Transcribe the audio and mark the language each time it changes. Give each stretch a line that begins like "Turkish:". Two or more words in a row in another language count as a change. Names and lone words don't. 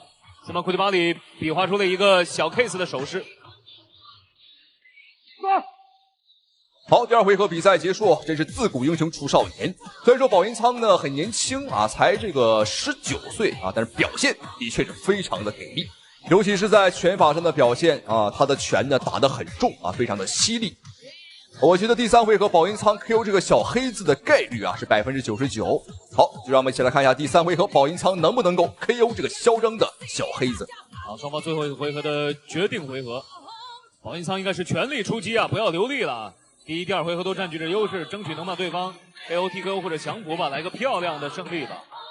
Chinese: 森巴庫利巴里比劃出了一個小 case 的手勢。好，第2回合比賽結束，真是自古英雄出少年。雖然說保英倉呢很年輕啊，才這個19歲啊，但是表現的確是非常的給力。尤其是在拳法上的表現啊，他的拳呢打得很重啊，非常的犀利。我覺得第3回合保英倉 KO 這個小黑子的概率啊是99%。好，就讓我們一起來看一下第3回合保英倉能不能夠 KO 這個囂張的小黑子。好，雙方最後一個回合的決定回合，保英倉應該是全力出擊啊，不要留力了。第1、第2回合都佔據着優勢，爭取能把對方 KO、TKO 或者降服吧，來個漂亮的勝利吧。